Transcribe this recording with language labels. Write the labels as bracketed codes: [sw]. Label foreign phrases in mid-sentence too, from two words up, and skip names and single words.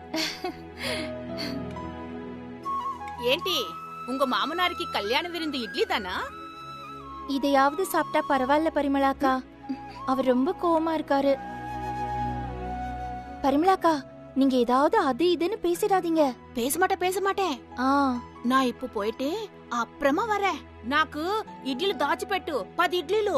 [ta] ఏంటి உங்க மாமனாருக்கு கல்யாண விருந்து இட்லி தானா? இதையாவது சாப்பிட்டா பரவாயில்ல பரிமளாக்கா. அவர் ரொம்ப கோவமா இருக்காரு. பரிமளாக்கா, நீங்க ஏதாவது அது இதுன்னு பேசிடாதீங்க. பேச மாட்டேன். நான் இப்ப போயிட்டு அப்புறமா வரேன். [te] నాకు ఇడ్లీలు దాచిపెట్టు, 10 ఇడ్లీలు.